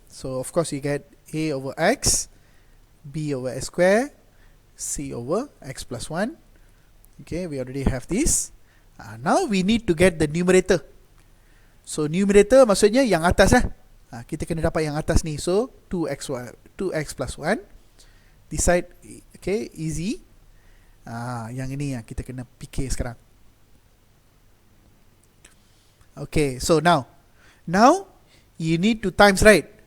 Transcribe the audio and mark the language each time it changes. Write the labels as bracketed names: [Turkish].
[English] So, of course, you get a over x, b over s square, c over x plus 1. Okay, we already have this. Now we need to get the numerator. [Malay] So numerator maksudnya yang atas lah. Kita kena dapat yang atas ni. [English] So 2x plus 1. This side, okay, easy. [Malay] Yang ini yang kita kena fikir sekarang. [English] Okay, so now you need to times, right?